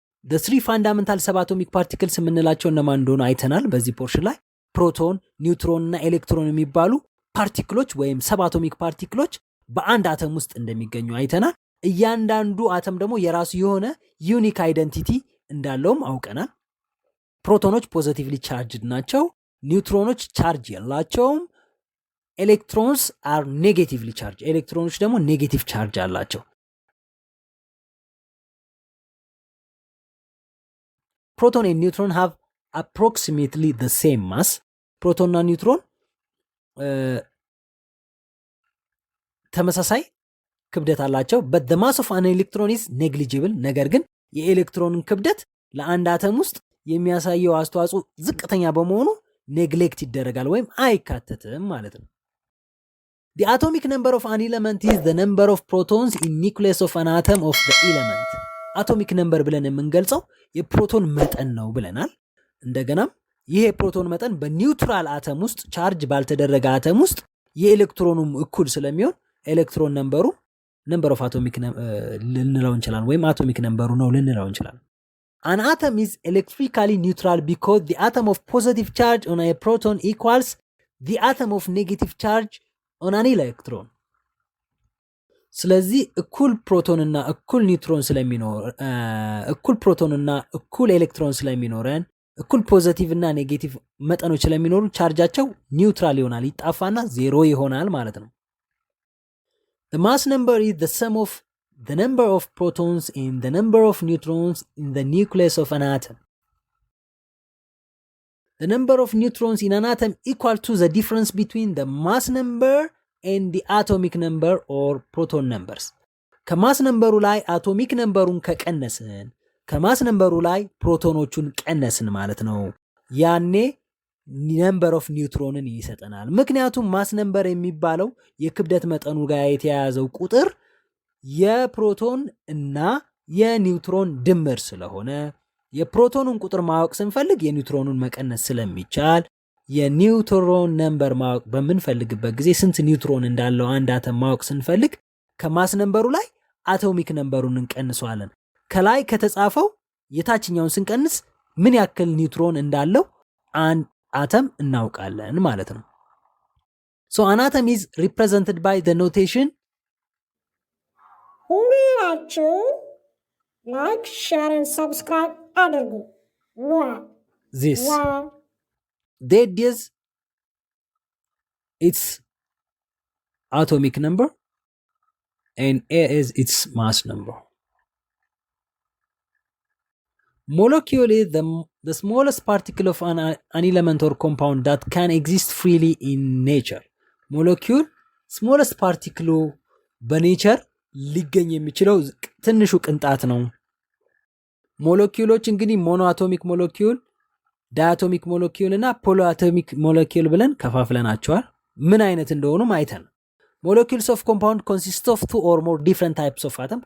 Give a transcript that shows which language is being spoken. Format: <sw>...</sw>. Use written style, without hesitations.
<am>the three fundamental subatomic particles የምንላቸው እነማን እንደሆኑ አይተናል በዚህ ፖርሽን ላይ። ፕሮቶን፣ ኒውትሮን እና ኤሌክትሮን የሚባሉ ፓርቲክሎች ወይም ሰባቶሚክ ፓርቲክሎች በአንድ አተም ውስጥ እንደሚገኙ አይተናል። እያንዳንዱ አተም ደግሞ የራሱ የሆነ ዩኒክ አይደንቲቲ እንዳለውም አውቀናል። ፕሮቶኖች ፖዚቲቭሊ ቻርጅድ ናቸው። ኒውትሮኖች ቻርጅ የላቸውም።</am> <en>ኤሌክትሮንስ አር ኔጌቲቭሊ ቻርጅ፣</en> <am>ኤሌክትሮኖች ደግሞ ኔጌቲቭ ቻርጅ አላቸው።</am> <en>ፕሮቶን and neutron have approximately the same mass.</en> <am>ፕሮቶንና ኒውትሮን ተመሳሳይ ክብደት አላቸው።</am> <en>but the mass of an electron is negligible.</en> <am>ነገር ግን የኤሌክትሮንን ክብደት ለአንድ አተም ውስጥ የሚያሳየው አስተዋጽኦ ዝቅተኛ በመሆኑ ኔግሌክት ይደረጋል ወይም አይካተትም ማለት ነው።</am> <en>The atomic number of an element is the number of protons in nucleus of an atom of the element.</en> <am>አቶሚክ ነምበር ብለን የምንገልጸው የፕሮቶን መጠን ነው ብለናል። እንደገናም ይሄ የፕሮቶን መጠን በኒውትራል አተም ውስጥ ቻርጅ ባልተደረገ አተም ውስጥ የኤሌክትሮኑም እኩል ስለሚሆን ኤሌክትሮን ነምበሩ ነምበር ኦፍ አቶሚክ ልንለው እንችላለን ወይም አቶሚክ ነምበሩ ነው ልንለው እንችላለን።</am> <en>An atom is electrically neutral because the atom of positive charge on a proton equals the atom of negative charge on an electron.</en> <am>ስለዚህ እኩል ፕሮቶንና እኩል ኒውትሮን ስለሚኖር እኩል ፕሮቶንና እኩል ኤሌክትሮን ስለሚኖረን እኩል ፖዚቲቭ እና ኔጌቲቭ መጠኖች ስለሚኖሩ ቻርጃቸው ኒውትራል ይሆናል፣ ይጣፋና ዜሮ ይሆናል ማለት ነው።</am> <en>The mass number is the sum of the number of protons and the number of neutrons in the nucleus of an atom. The number of neutrons in an atom equal to the difference between the mass number and the atomic number or proton numbers.</en> <am>ከማስ ነምበሩ ላይ አቶሚክ ነምበሩን ከቀነስን ከማስ ነምበሩ ላይ ፕሮቶኖቹን ቀነስን ማለት ነው። ያኔ ነምበር ኦፍ ኒውትሮንን ይሰጠናል። ምክንያቱም ማስ ነምበር የሚባለው የክብደት መጠኑ ጋር የተያያዘው ቁጥር የፕሮቶን እና የኒውትሮን ድምር ስለሆነ የፕሮቶኑን ቁጥር ማወቅ ስንፈልግ የኒውትሮኑን መቀነስ ስለሚቻል የኒውትሮን ነምበር ማወቅ በምንፈልግበት ጊዜ ስንት ኒውትሮን እንዳለው አንድ አተም ማወቅ ስንፈልግ ከማስ ነምበሩ ላይ አቶሚክ ነምበሩን እንቀንሷለን። ከላይ ከተጻፈው የታችኛውን ስንቀንስ ምን ያክል ኒውትሮን እንዳለው አንድ አተም እናውቃለን ማለት ነው።</am> <en>So an atom is represented by the notation</en> <am>ሁላችሁ ላይክ ሼር</am> <en>and subscribe</en> <am>አድርጉ።</am> <en>this. Z is its atomic number and A is its mass number. Molecule is the smallest particle of an element or compound that can exist freely in nature. Molecule smallest particle</en> <am>በኔቸር ሊገኝ የሚችለው ትንሹ ቅንጣት ነው። ሞለኪውሎች እንግዲህ ሞኖአቶሚክ ሞለኪውል፣ ዳያቶሚክ ሞለኪውል እና ፖሊአቶሚክ ሞለኪውል ብለን ከፋፍለናቸዋል። ምን አይነት እንደሆኑም አይተን</am> <en>molecules of compound consist of two or more different types of atom.</en>